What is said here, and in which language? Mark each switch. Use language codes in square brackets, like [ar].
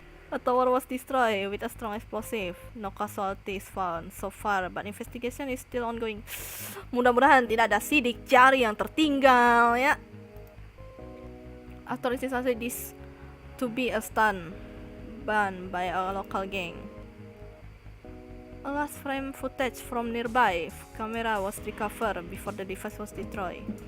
[en] A tower was destroyed with a strong explosive. No casualties found so far, but investigation is still ongoing. [id] Mudah-mudahan tidak ada sidik jari yang tertinggal ya. [en] Authorities say this to be a stunt done by a local gang. A last frame footage from nearby camera was recovered before the device was destroyed.